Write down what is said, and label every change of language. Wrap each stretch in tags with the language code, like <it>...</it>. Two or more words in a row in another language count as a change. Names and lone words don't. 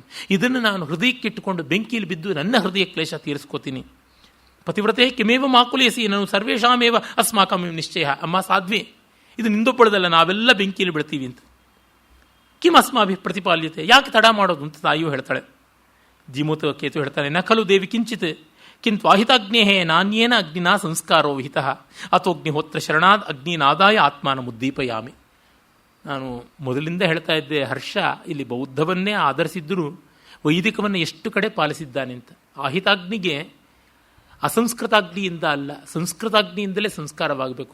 <kn>ಇದನ್ನು ನಾನು ಹೃದಯಕ್ಕಿಟ್ಟುಕೊಂಡು ಬೆಂಕಿಯಲ್ಲಿ ಬಿದ್ದು ನನ್ನ ಹೃದಯ ಕ್ಲೇಶ ತೀರಿಸ್ಕೋತೀನಿ.</kn> <sa>ಪತಿವ್ರತೆ ಕಿಮೇವ ಮಾಕುಲೇಸಿ ನಾನು ಸರ್ವೇಷಾಮೇವ ಅಸ್ಮಾಕಂ ನಿಶ್ಚಯ.</sa> <kn>ಅಮ್ಮ ಸಾಧ್ವಿ, ಇದು ನಿಂದೊಬ್ಬಳದಲ್ಲ, ನಾವೆಲ್ಲ ಬೆಂಕಿಯಲ್ಲಿ ಬಿಡ್ತೀವಿ ಅಂತ.</kn> <sa>ಕಿಮ್ ಅಸ್ಮಾಭಿ ಪ್ರತಿಪಾಲ್ಯತೆ,</sa> <kn>ಯಾಕೆ ತಡ ಮಾಡೋದು ಅಂತ ತಾಯಿಯು ಹೇಳ್ತಾಳೆ. ಜೀಮೂತ ಕೇತು ಹೇಳ್ತಾನೆ,</kn> <sa>ನ ಖಲು ದೇವಿ ಕಿಂಚಿತ್ ಕಿಂತು ವಾಹಿತಾಗ್ನೇಹೇ ನಾಣ್ಯೇನ ಅಗ್ನಿನಾ ಸಂಸ್ಕಾರೋ ವಿಹಿತ ಅಥೋಗ್ನಿಹೋತ್ರ ಶರಣಾದ್ ಅಗ್ನಿನಾದಾಯ ಆತ್ಮಾನ ಮುದ್ದೀಪಯಾಮಿ.</sa> <kn>ನಾನು ಮೊದಲಿಂದ ಹೇಳ್ತಾ ಇದ್ದೆ, ಹರ್ಷ ಇಲ್ಲಿ ಬೌದ್ಧವನ್ನೇ ಆಧರಿಸಿದ್ದರೂ ವೈದಿಕವನ್ನು ಎಷ್ಟು ಕಡೆ ಪಾಲಿಸಿದ್ದಾನೆ ಅಂತ. ಆಹಿತಾಗ್ನಿಗೆ ಅಸಂಸ್ಕೃತಾಗ್ನಿಯಿಂದ ಅಲ್ಲ, ಸಂಸ್ಕೃತಾಗ್ನಿಯಿಂದಲೇ ಸಂಸ್ಕಾರವಾಗಬೇಕು.</kn>